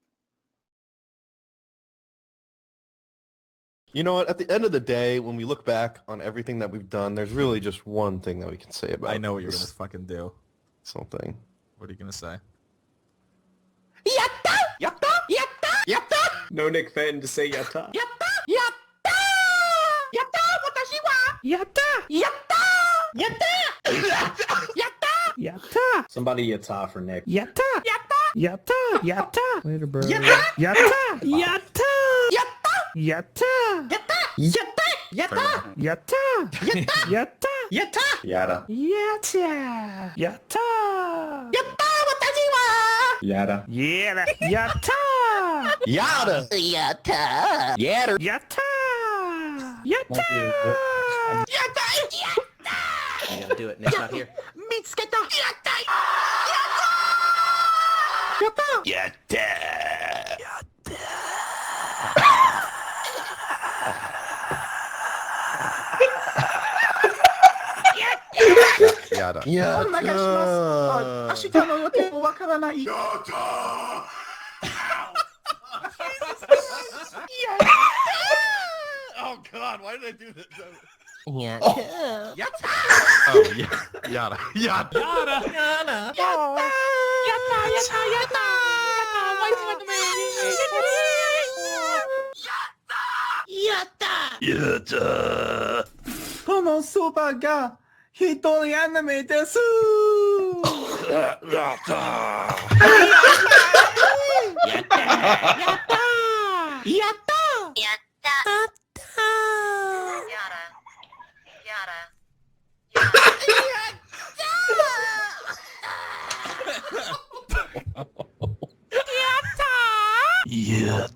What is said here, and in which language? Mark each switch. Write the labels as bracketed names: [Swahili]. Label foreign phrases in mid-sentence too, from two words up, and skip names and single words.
[English] You know what? At the end of the day, when we look back on everything that we've done, there's really just one thing that we can say about I know what you're this gonna fucking do. something. What are you gonna say? [Japanese] やった！やった！やった！やった! [English] No Nick Fenton to say yatta. [Japanese] やった！やった！やった！私は！やった！やった! やった！やった！やった! [English] Somebody yatta for Nick. [Japanese] やった！やった！やった！やった! [English] Later, bro. [Japanese] やった！やった！やった! やった！やった！やった！やった！やった！やった！やった！やった! Yada. やった！やった！やった! 私は! Yada. やだ！やった！やだ！やった！やだ！やった! やった！やった! [English] You gotta do it. Nick's not here. [Japanese] 見つかった！やった！やった! Yatta! Yada. [English] Oh God! Why did I do this? Oh yeah. [Japanese] Yada. Yada. Yatta! このそばが一人アニメです。やったやったやったやったやった